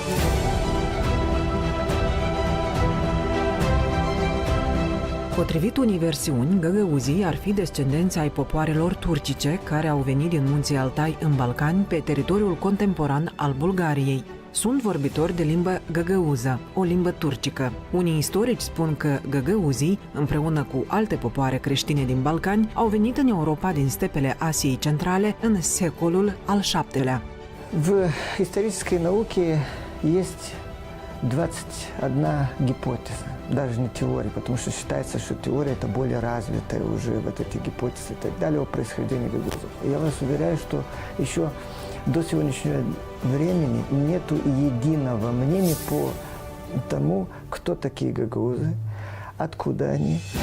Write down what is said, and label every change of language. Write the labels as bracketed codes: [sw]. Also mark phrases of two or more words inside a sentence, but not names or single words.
[ro] Potrivit unei versiuni, găgăuzii ar fi descendenți ai popoarelor turcice care au venit din munții Altai în Balcani pe teritoriul contemporan al Bulgariei. Sunt vorbitori de limbă găgăuză, o limbă turcică. Unii istorici spun că găgăuzii, împreună cu alte popoare creștine din Balcani, au venit în Europa din stepele Asiei Centrale în secolul al VII-lea. [ru] В исторической науке есть 21 гипотеза. даже не теории, потому что считается, что теория это более развитая уже, вот эти гипотезы и так далее о происхождении гагаузов. Я вас уверяю, что еще до сегодняшнего времени нету единого мнения по тому, кто такие гагаузы, откуда они.